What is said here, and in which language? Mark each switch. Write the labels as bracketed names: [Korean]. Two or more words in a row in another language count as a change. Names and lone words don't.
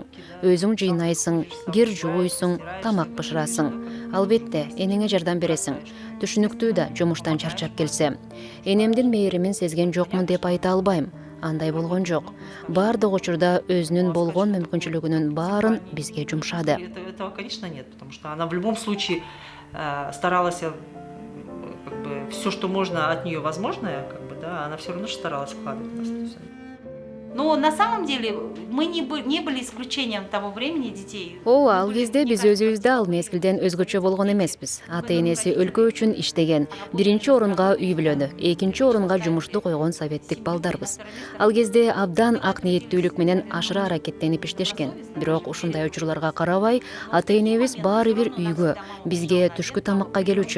[Kyrgyz] Өзүң жыйнайсың, кир жууйсуң, тамак бышырасың. Албетте, энеңе жардам бересиң. Түшүнүктүү да жумуштан чарчап келсе. Энемдин мээримин сезген жокмун деп айта албайм. Андай болгон жок. Бардык учурда өзүнүн болгон мүмкүнчүлүгүнүн баарын бизге жумшады. [Russian] Этого, конечно, нет, потому что она в любом случае старалась, как бы, все, что можно от нее возможное, как бы, да, она все равно старалась вкладывать в нас. Но на самом деле мы не были исключением того времени детей. [Kyrgyz] Ал кезде биз өзүбүздө ал мезгилден өзгөчө болгон эмеспиз. Ата-энеси өлкө үчүн иштеген, биринчи орунга үй бүлөнү, экинчи орунга жумушту койгон советтик балдарбыз. Ал кезде абдан ак ниеттүүлүк менен ашыра аракеттенип иштешкен. Бирок ушундай учурларга карабай, ата-энебиз баары бир үйгө, бизге түшкү тамакка келүүчү.